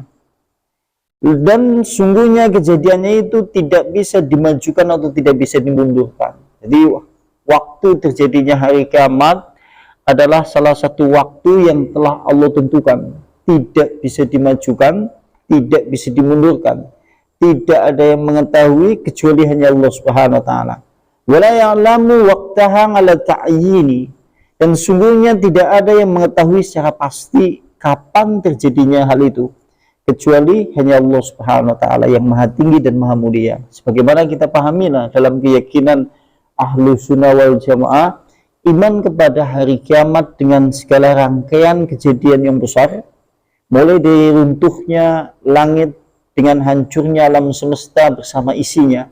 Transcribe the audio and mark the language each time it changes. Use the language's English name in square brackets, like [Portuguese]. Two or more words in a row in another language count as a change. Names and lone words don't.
[Indonesian] Dan sungguhnya kejadiannya itu tidak bisa dimajukan atau tidak bisa dimundurkan. Jadi waktu terjadinya hari kiamat adalah salah satu waktu yang telah Allah tentukan. Tidak bisa dimajukan, tidak bisa dimundurkan. Tidak ada yang mengetahui kecuali hanya Allah [Arabic] سبحانه وتعالى. ولا يعلم وقتها على التعيين. [Indonesian] Dan sungguhnya tidak ada yang mengetahui secara pasti kapan terjadinya hal itu, kecuali hanya Allah [Arabic] سبحانه وتعالى [Indonesian] yang maha tinggi dan maha mulia. Sebagaimana kita pahamilah dalam keyakinan [Arabic] أهل السنة والجماعة, [Indonesian] iman kepada hari kiamat dengan segala rangkaian kejadian yang besar, mulai dari runtuhnya langit dengan hancurnya alam semesta bersama isinya.